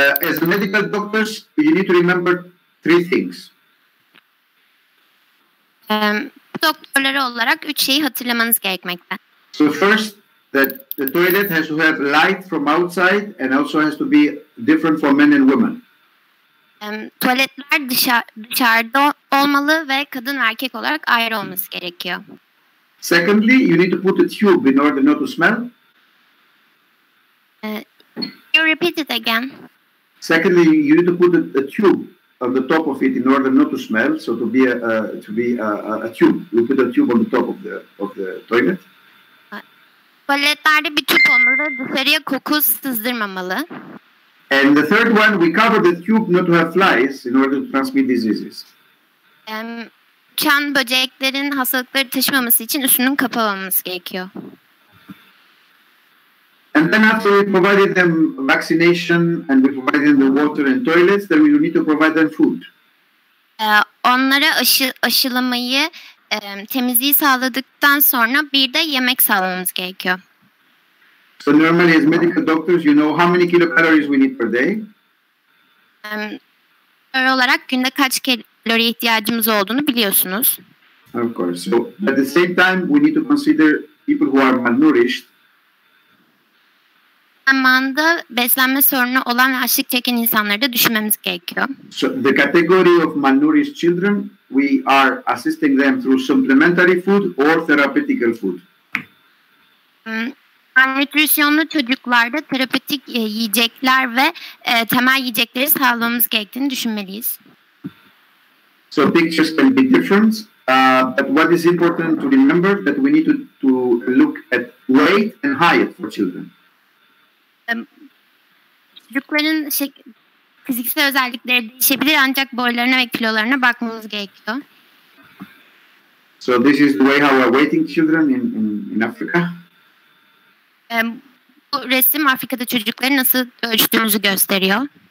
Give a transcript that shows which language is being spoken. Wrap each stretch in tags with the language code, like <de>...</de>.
<en>As a medical doctors, you need to remember three things.</en> <tr>Doktorları olarak 3 şeyi hatırlamanız gerekmekte.</tr> <en>So first, that the toilet has to have light from outside and also has to be different for men and women.</en> <tr>Tuvaletler dışarıda olmalı ve kadın ve erkek olarak ayrı olması gerekiyor.</tr> <en>Secondly, you need to put a tube in order not to smell. You repeat it again. Secondly, you need to put a tube on the top of it in order not to smell. So to be a tube, you put a tube on the top of the toilet.</en> <tr>Tuvaletlerde bir tüp olmalı, dışarıya koku sızdırmamalı.</tr> <en>And the third one, we cover the tube not to have flies in order to transmit diseases.</en> <tr>Uçan böceklerin hastalıkları taşımaması için üstünün kapalı olması gerekiyor.</tr> <en>And then after we provided them vaccination and we provided them the water and toilets, then we need to provide them food.</en> <tr>Onlara aşılamayı, temizliği sağladıktan sonra bir de yemek sağlamamız gerekiyor.</tr> <en>So normally as medical doctors, you know how many kilocalories we need per day.</en> <tr>Olarak günde kaç kalori ihtiyacımız olduğunu biliyorsunuz.</tr> <en>Of course. So at the same time, we need to consider people who are malnourished.</en> <tr>Zamanda beslenme sorunu olan ve açlık çeken insanları da düşünmemiz gerekiyor.</tr> <en>So the category of malnourished children, we are assisting them through supplementary food or therapeutical food.</en> <tr>Nütrisyonlu çocuklarda terapötik yiyecekler ve temel yiyecekleri sağlamamız gerektiğini düşünmeliyiz.</tr> <en>So pictures can be different, but what is important to remember that we need to look at weight and height for children.</en> <tr>Çocukların fiziksel özellikleri değişebilir ancak boylarına ve kilolarına bakmamız gerekiyor.</tr> <en>So this is the way how we are weighting children in Africa.</en> <tr>Bu resim Afrika'da çocukları nasıl ölçtüğümüzü gösteriyor.</tr>